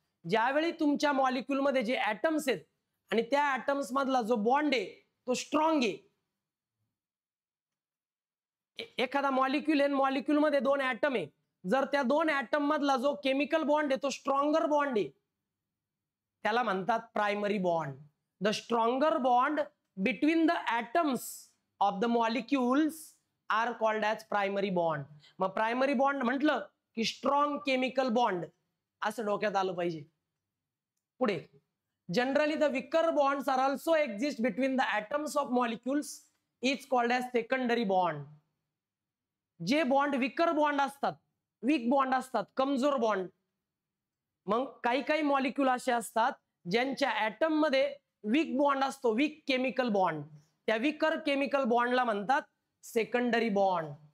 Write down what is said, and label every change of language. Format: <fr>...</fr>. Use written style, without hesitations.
<mr>ज्यावेळी तुमच्या मॉलिक्यूल मध्ये जे ऍटम्स आहेत आणि त्या ऍटम्स मधला जो बॉन्ड आहे तो स्ट्रॉंग आहे. एखादा मॉलिक्यूल आहे, मॉलिक्यूल मध्ये 2 ऍटम आहे, जर त्या 2 ऍटम मधला जो केमिकल बॉन्ड आहे तो स्ट्रॉंगर बॉन्ड आहे त्याला म्हणतात primary bond.</mr> <en>The stronger bond between the atoms of the molecules are called as primary bond.</en> <mr>मग प्रायमरी बॉन्ड म्हटलं की स्ट्रॉंग केमिकल बॉन्ड असं डोक्यात आलं पाहिजे.</mr> <en>पुढे generally the weaker bonds are also exist between the atoms of molecules is called as secondary bond.</en> <mr>जे bond विकर bond असतात, वीक बॉन्ड असतात, कमजोर बॉन्ड, मग काही काही मॉलिक्यूल असे असतात ज्यांच्या ऍटम मध्ये वीक बॉन्ड असतो, वीक केमिकल बॉन्ड, त्या विकर केमिकल बॉन्डला म्हणतात सेकंडरी बॉन्ड.</mr>